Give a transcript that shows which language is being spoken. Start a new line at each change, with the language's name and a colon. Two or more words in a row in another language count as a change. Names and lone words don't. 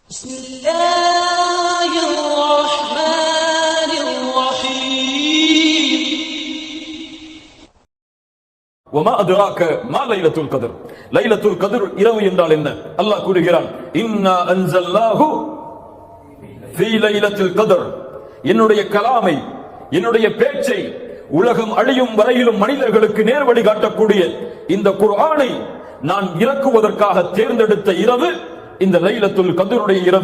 Arabic: بسم الله الرحمن الرحيم وما أدراك ما ليلة القدر ليلة القدر
Tamil: இரவு என்றால் என்ன? அல்லாஹ் கூறுகிறான்,
Arabic: إنا أنزلناه في ليلة القدر.
Tamil: என்னுடைய கலாமை, என்னுடைய பேச்சை உலகம் அழியும் வரையிலும் மனிதர்களுக்கு நேர்வழி காட்டக்கூடிய இந்த குர்ஆனை நான் இறக்குவதற்காக தேர்ந்தெடுத்த இரவு இந்த லைலத்துல் கத்ருடைய இரவு.